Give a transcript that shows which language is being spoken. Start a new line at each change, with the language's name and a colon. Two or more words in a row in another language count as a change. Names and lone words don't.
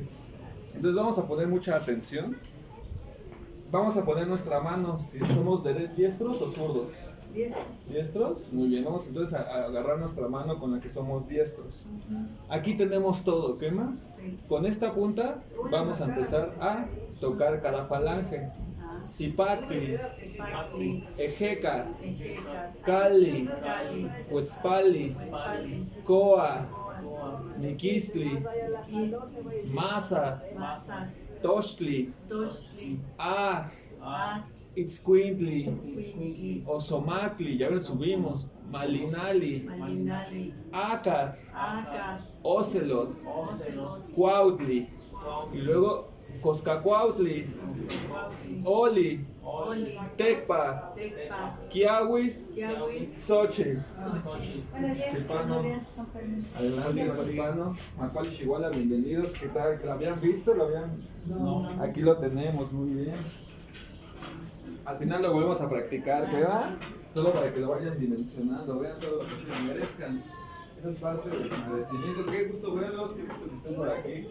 Spanish: Entonces vamos a poner mucha atención. Vamos a poner nuestra mano, si somos diestros o zurdos. ¿Diestros? Muy bien, vamos entonces a agarrar nuestra mano con la que somos diestros. Aquí tenemos todo, ¿quema? Con esta punta vamos a empezar a tocar cada falange. Zipacli, Zipacli, Ejeca, Ejeca, Cali, Cali, Huetzpali, Huetzpali, Coa, Coa, Miquistli, Quis, Masa, Masa, Tochtli, Tochtli, Itzcuintli, Squintli, Osomacli, ya lo subimos, Malinali, Malinali, Acat, Aca, Ocelot, Ocelot, Cuautli, y luego Coscacuautli, Huascacuautli, Oli, Oli, Tecpa, Tecpa, Kiawi, Kiawi, Xochitl. Xochitl. Chipano. Con permiso. Adelante, Chipano. Macuali Chihuahua, bienvenidos. ¿Qué tal? ¿Lo habían visto? ¿Lo habían? No. Aquí lo tenemos, muy bien. Al final lo volvemos a practicar, ¿verdad? Solo para que lo vayan dimensionando, vean todo lo que se merezcan. Esa es parte del merecimiento. Qué gusto verlos, qué gusto que estén por aquí.